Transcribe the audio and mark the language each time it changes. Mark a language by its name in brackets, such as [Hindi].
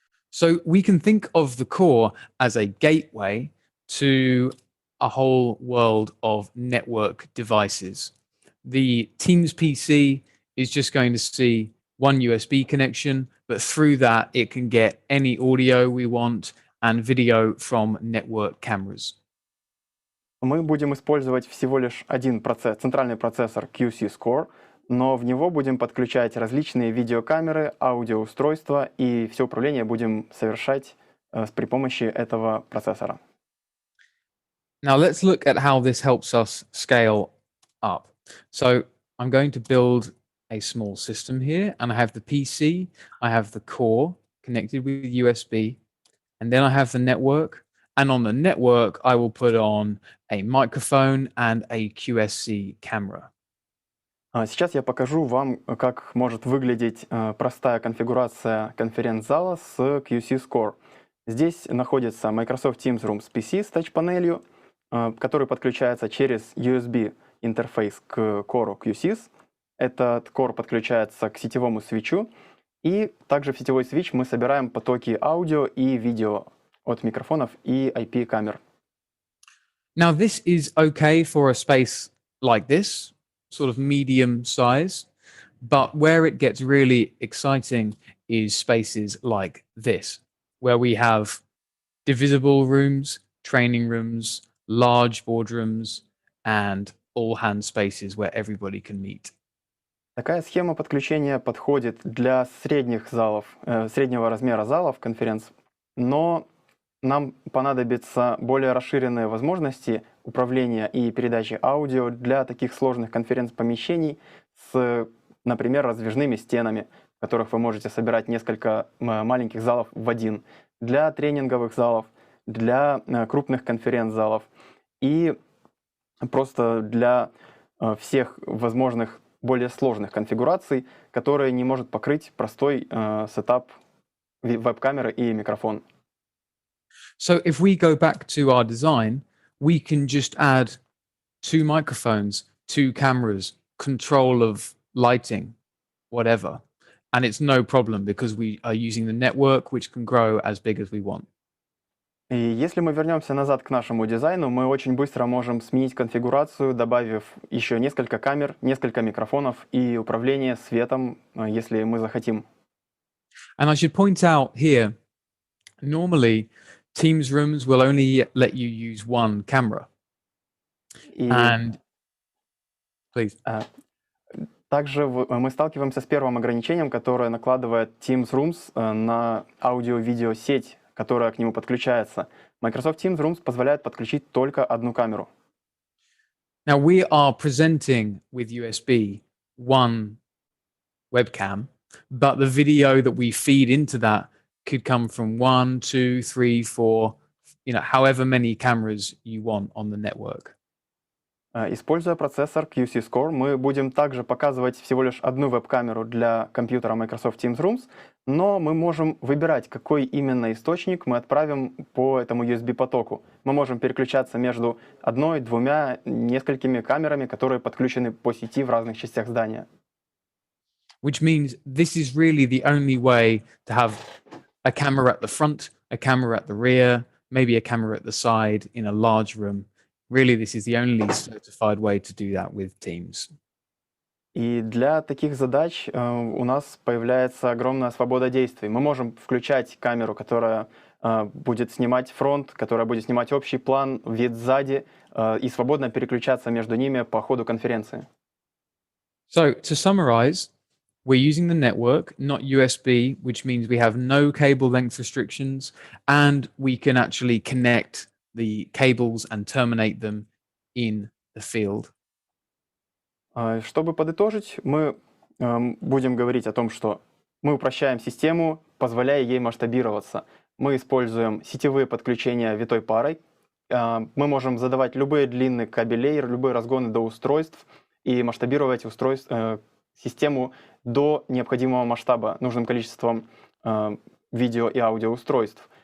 [English] So we can think of the core as a gateway to a whole world of network devices. The Teams PC is just going to see one USB connection, but through that it can get any audio we want and video from network cameras. [Russian] Мы будем использовать всего лишь один центральный процессор Q-SYS Core, но в него будем подключать различные видеокамеры, аудиоустройства, и все управление будем совершать при помощи этого процессора. [English] Now let's look at how this helps us scale up. So I'm going to build a small system here, and I have the PC, I have the core connected with USB, and then I have the network. And on the network, I will put on a microphone and a Q-SYS camera. [Russian] Сейчас я покажу вам, как может выглядеть простая конфигурация конференц-зала с Q-SYS Core. Здесь находится Microsoft Teams Rooms PC с тач-панелью, который подключается через USB интерфейс к кору Q-SYS. Этот core подключается к сетевому свитчу, и также в сетевой свитч мы собираем потоки аудио и видео от микрофонов и IP-камер. [English] Now this is okay for a space like this, sort of medium size, but where it gets really exciting is spaces like this, where we have divisible rooms, training rooms, large boardrooms, and all-hand spaces where everybody can meet. [Russian] Такая схема подключения подходит для средних залов, среднего размера залов конференц, но нам понадобятся более расширенные возможности управления и передачи аудио для таких сложных конференц-помещений с, например, раздвижными стенами, в которых вы можете собирать несколько маленьких залов в один, для тренинговых залов, для крупных конференц-залов и просто для всех возможных более сложных конфигураций, которые не может покрыть простой сетап веб-камеры и микрофон. [English] So if we go back to our design, we can just add 2 microphones, 2 cameras, control of lighting, whatever. And it's no problem because we are using the network, which can grow as big as we want. [Russian] И если мы вернемся назад к нашему дизайну, мы очень быстро можем сменить конфигурацию, добавив еще несколько камер, несколько микрофонов и управление светом, если мы захотим. [English] And I should point out here, normally Teams rooms will only let you use 1 camera. [Russian] И [English] And please. [Russian] также мы сталкиваемся с первым ограничением, которое накладывает Teams Rooms на аудио-видеосеть, которая к нему подключается. Microsoft Teams Rooms позволяет подключить только одну камеру. [English] Now we are presenting with USB 1 webcam, but the video that we feed into that could come from 1, 2, 3, 4, however many cameras you want on the network. [Russian] Используя процессор Q-SYS Core, мы будем также показывать всего лишь одну веб-камеру для компьютера Microsoft Teams Rooms, но мы можем выбирать, какой именно источник мы отправим по этому USB-потоку. Мы можем переключаться между 1, 2, несколькими камерами, которые подключены по сети в разных частях здания. [English] Which means this is really the only way to have a camera at the front, a camera at the rear, maybe a camera at the side in a large room. Really, this is the only certified way to do that with Teams. [Russian] И для таких задач у нас появляется огромная свобода действий. Мы можем включать камеру, которая будет снимать фронт, которая будет снимать общий план, вид сзади, и свободно переключаться между ними по ходу конференции. [English] So, to summarize, we're using the network, not USB, which means we have no cable length restrictions, and we can actually connect the cables and terminate them in the field. [Russian] Чтобы подытожить, мы будем говорить о том, что мы упрощаем систему, позволяя ей масштабироваться. Мы используем сетевые подключения витой парой. Мы можем задавать любые длины кабелей, любые разгоны до устройств и масштабировать систему до необходимого масштаба нужным количеством видео и аудиоустройств.